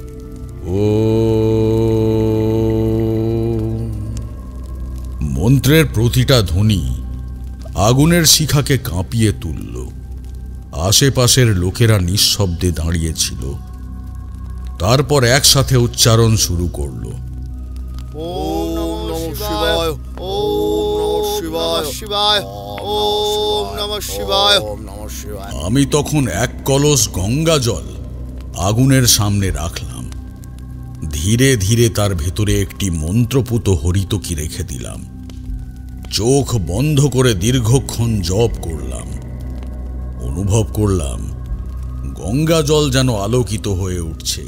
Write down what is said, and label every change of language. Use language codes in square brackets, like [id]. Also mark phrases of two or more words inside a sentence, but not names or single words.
[bn] মন্ত্রের প্রতিটা ধ্বনি আগুনের শিখাকে কাঁপিয়ে তুলল। আশেপাশের লোকেরা নিঃশব্দে দাঁড়িয়েছিল। তারপর একসাথে উচ্চারণ শুরু করল। [sa] ওম নমঃ শিবায়, ওম নমঃ শিবায়, ওম নমঃ শিবায়, ওম নমঃ শিবায়। [bn] আমি তখন এক কলস গঙ্গা জল আগুনের সামনে রাখলাম। ধীরে ধীরে তার ভেতরে একটি মন্ত্রপুত হরিতকি রেখে দিলাম। চোখ বন্ধ করে দীর্ঘক্ষণ জপ করলাম। অনুভব করলাম গঙ্গা জল যেন আলোকিত হয়ে উঠছে।